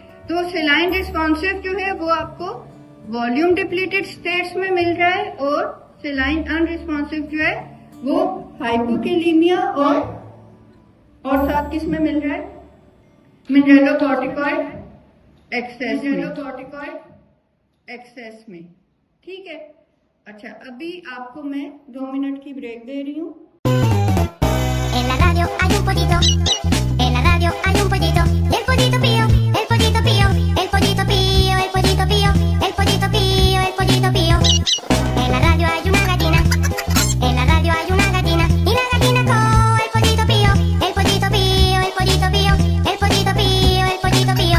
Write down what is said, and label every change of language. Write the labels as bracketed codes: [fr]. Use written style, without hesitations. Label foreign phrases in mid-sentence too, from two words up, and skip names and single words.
[hi] तो [en] saline responsive [hi] जो है वो आपको [en] volume depleted states [hi] में मिल रहा है, और [en] saline unresponsive [hi] जो है वो हाइपोकेलीमिया और साथ किस में मिल रहा है, [en] mineralocorticoid excess [hi] में, ठीक है। अच्छा, अभी आपको मैं 2 मिनट की ब्रेक दे रही हूँ। [es] En la radio hay un pollito, en la radio hay un pollito, y el pollito pío, el pollito pío, el pollito pío, el pollito pío, el pollito pío, el pollito pío. En la radio hay una gallina, en la radio hay una gallina, y la gallina con el pollito pío, el pollito pío, el pollito pío, el pollito pío, el pollito pío.